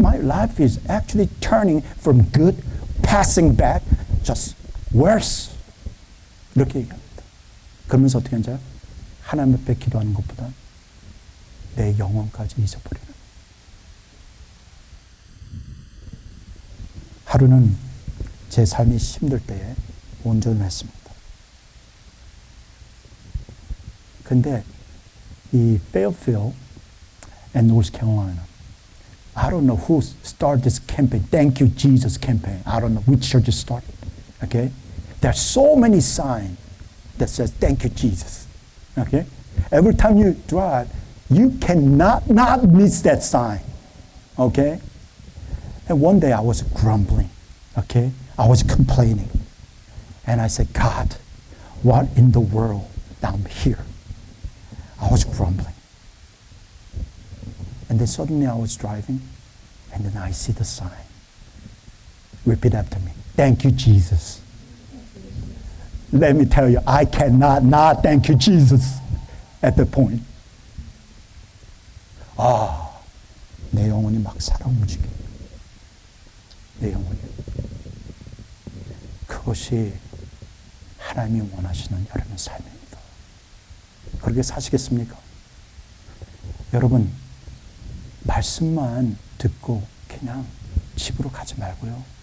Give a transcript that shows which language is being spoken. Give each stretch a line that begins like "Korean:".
English: My life is actually turning from good, passing back, just worse.
Korean: 이렇게 얘기합니다. 그러면서 어떻게 하는지 하나님 앞에 기도하는 것보다 내 영혼까지 잊어버리는. 하루는 제 삶이 힘들 때에 운전을 했습니다. 근데 이
English: Fairfield and North Carolina, I don't know who started this campaign, Thank You Jesus campaign. I don't know which church started. Okay? There are so many signs that says Thank You Jesus. Okay? Every time you drive, you cannot not miss that sign. Okay? And one day I was grumbling. Okay? I was complaining. And I said, God, what in the world? Now I'm here. I was grumbling. And then suddenly I was driving, and then I see the sign. Repeat after me. Thank you, Jesus. Let me tell you, I cannot not thank you, Jesus, at that point.
Korean: 내 영혼이 막 살아 움직여. 내 영혼이. 그것이 하나님이 원하시는 여러분의 삶입니다. 그렇게 사시겠습니까? 여러분, 말씀만 듣고 그냥 집으로 가지 말고요.